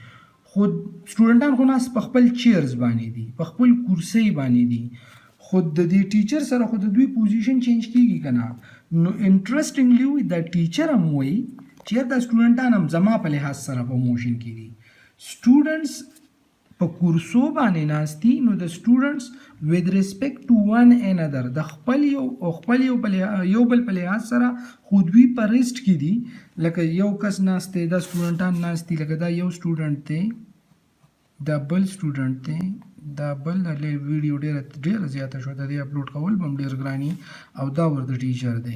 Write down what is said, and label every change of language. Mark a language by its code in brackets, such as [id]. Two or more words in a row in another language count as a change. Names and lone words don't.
[ps] خو سټوډنټان خو ناست په خپل چیرز باندې دي، په خپل کرسۍ باندې دي، خو د دې ټیچر سره خو د دوی پوزیشن چینج کیږي که نه. نو انټرسټینګلی وایي دا ټیچر هم وایي چې دا سټوډنټان هم زما په لحاظ سره په موشن کې دي. سټوډنټس په کورسو باندې ناست دي، نو د سټوډنټس [en] with respect to one another [ps] د خپل یو بل په لحاظ سره خو دوی په ریسټ کې دي. لکه یو کس ناست دی، دا سټوډنټان ناست دي، لکه دا یو سټوډنټ دی، دا بل سټوډنټ دی، دا بل ویډیو ډېره زیاته شوه، د دې اپلوډ کول به هم ډېر ګراني، او دا ورته ټیچر دی.